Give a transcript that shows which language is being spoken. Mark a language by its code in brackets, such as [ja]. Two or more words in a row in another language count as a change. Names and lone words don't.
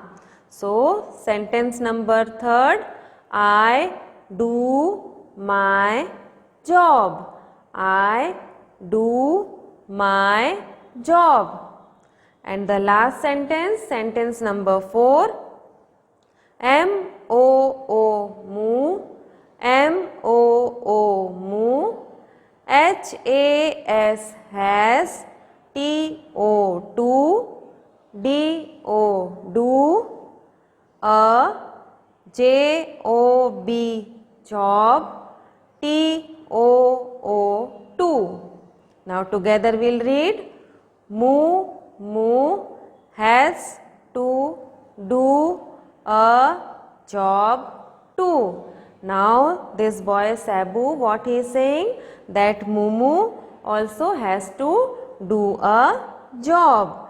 [en] So sentence number 3, I do my job. I do my job. And the last sentence, sentence number 4, M-O-O, Moo, M-O-O, Moo, H-A-S, has, T-O, D-O, do, a, J-O-B, job, T-O-O, to. Now together we'll read, Moo, Moo, has to do a job to. Now this boy Sabu, what he is saying? That Moo Moo also has to do a job.